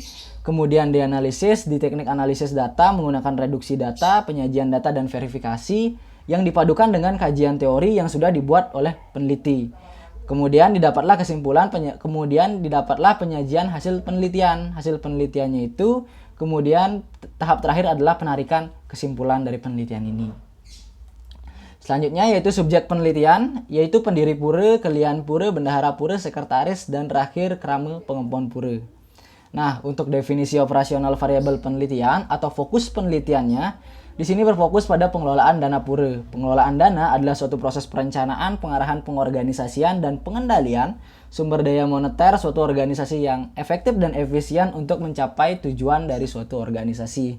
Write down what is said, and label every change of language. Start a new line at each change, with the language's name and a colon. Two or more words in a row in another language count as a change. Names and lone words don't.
Indonesian: Kemudian dianalisis di teknik analisis data menggunakan reduksi data, penyajian data, dan verifikasi yang dipadukan dengan kajian teori yang sudah dibuat oleh peneliti. Kemudian didapatlah penyajian hasil penelitian. Hasil penelitiannya itu kemudian tahap terakhir adalah penarikan kesimpulan dari penelitian ini. Selanjutnya yaitu subjek penelitian, yaitu pendiri pura, kelian pura, bendahara pura, sekretaris, dan terakhir krama pengempon pura. Nah, untuk definisi operasional variabel penelitian atau fokus penelitiannya, di sini berfokus pada pengelolaan dana pura. Pengelolaan dana adalah suatu proses perencanaan, pengarahan, pengorganisasian, dan pengendalian sumber daya moneter suatu organisasi yang efektif dan efisien untuk mencapai tujuan dari suatu organisasi.